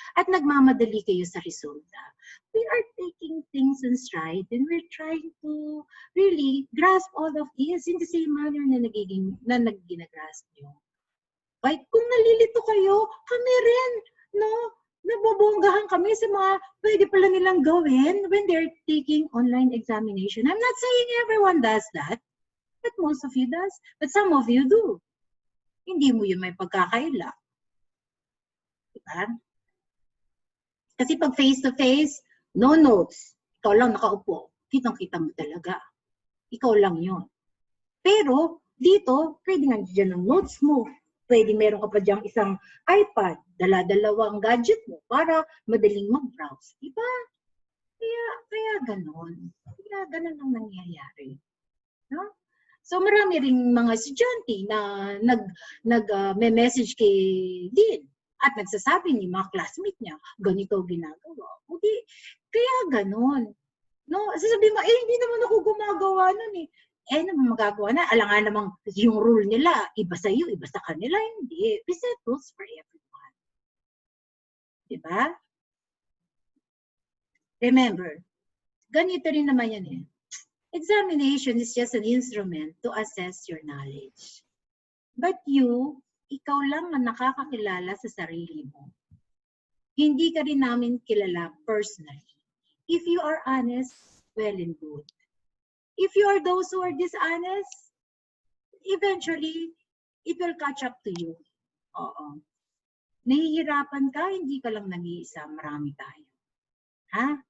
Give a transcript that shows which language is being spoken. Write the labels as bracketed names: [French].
[Filipino] At nagmamadali kayo sa resulta. [English] We are taking things in stride and we're trying to really grasp all of this in the same manner [Filipino] na nag-grasp nyo. Right? Kung nalilito kayo, kami rin, no? Nabobonggahan kami sa mga pwede pala nilang gawin [English] when they're taking online examination. I'm not saying everyone does that, but most of you does. But some of you do. [Filipino] Hindi mo yun may pagkakaila. Diba? Kasi pag face-to-face, [English] no notes. [Filipino] Ikaw lang nakaupo. Kitang-kita mo talaga. Ikaw lang yun. Pero, dito, pwede nga dyan ang notes mo. Pwede meron ka pa dyan isang iPad. Dala-dalawang gadget mo para madaling mag-browse. Diba? Kaya ganon. Kaya ganon ang nangyayari. No? So, marami ring mga estudyante na nag-message kay Dean. At nagsasabi ni mga classmate niya, ganito ginagawa. Okay, kaya ganon. No? Sasabihin mo, hindi naman ako gumagawa nun eh. Naman magagawa na. Alam nga namang yung rule nila, iba sa iyo, iba sa kanila. Hindi. [English] We set rules for everyone. [Filipino] Diba? [English] Remember, [Filipino] ganito rin naman yan eh. [English] Examination is just an instrument to assess your knowledge. [Filipino] But ikaw lang ang nakakakilala sa sarili mo. Hindi ka rin namin kilala personally. [English] If you are honest, well and good. If you are those who are dishonest, eventually, it will catch up to you. [Filipino] Oo. Nahihirapan ka, hindi ka lang nag-iisa. Marami tayo. Ha?